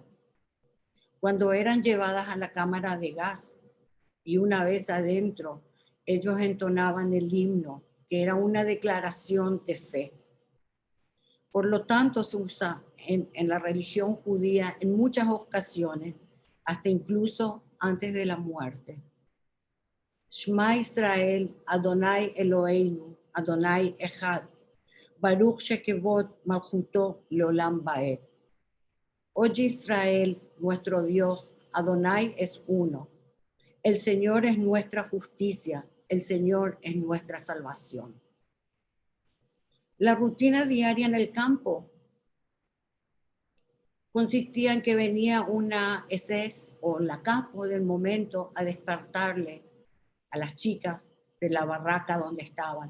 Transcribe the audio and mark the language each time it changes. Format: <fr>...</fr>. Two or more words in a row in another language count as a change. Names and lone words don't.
<es>Cuando eran llevadas a la cámara de gas y una vez adentro, ellos entonaban el himno, que era una declaración de fe. Por lo tanto, se usa en la religión judía en muchas ocasiones, hasta incluso antes de la muerte.</es> <he>שמע ישראל אדוני אלוהינו אדוני אחד ברוך שכבוד מלכותו לעולם ועד.</he> <es>Oye Israel, nuestro Dios, Adonai es uno. El Señor es nuestra justicia, el Señor es nuestra salvación. La rutina diaria en el campo consistía en que venía una SS o la capo del momento a despertarle a las chicas de la barraca donde estaban.</es>